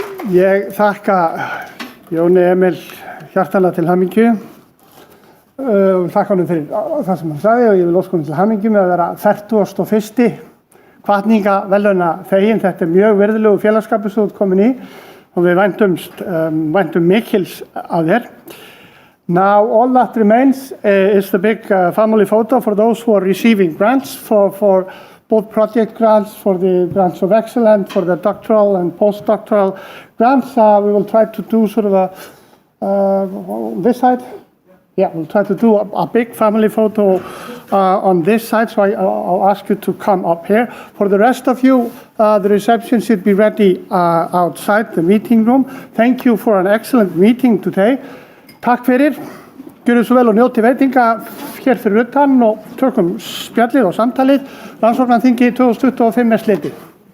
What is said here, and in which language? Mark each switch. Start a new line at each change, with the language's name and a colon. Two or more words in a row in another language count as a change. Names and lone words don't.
Icelandic: Ég þakka Jóni Emil hjartanlega til hamingju. Þakka honum fyrir það sem hann sagði og ég vil óska honum til hamingju með að vera 41. Hvatningarverðlauna þeginn. Þetta mjög virðulegu félagsskapur sem þú ert komin í og við væntum mikils af þér.
English: Now all that remains is the big family photo for those who are receiving grants for both project grants, for the grants of excellence, for the doctoral and postdoctoral grants. We will try to do sort of on this side. Yeah, we'll try to do a big family photo on this side, so I'll ask you to come up here. For the rest of you, the reception should be ready outside the meeting room. Thank you for an excellent meeting today.
Icelandic: Takk fyrir, gjörðu svo vel og njóti veitinga hér fyrir utan og tökum spjallið og samtalið. Rannsóknaþingi 2025 slitið.